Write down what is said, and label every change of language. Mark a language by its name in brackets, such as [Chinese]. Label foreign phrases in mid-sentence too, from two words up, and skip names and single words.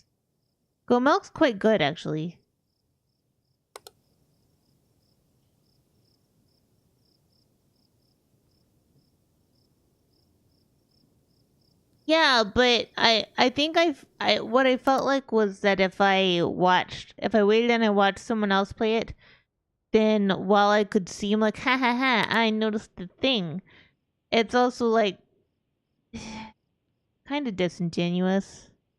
[English] Goat milk's quite good, actually. Yeah, but I think what I felt like was that if I waited and I watched someone else play it, then while I could seem like ha ha ha, I noticed the thing. It's also like kind of disingenuous.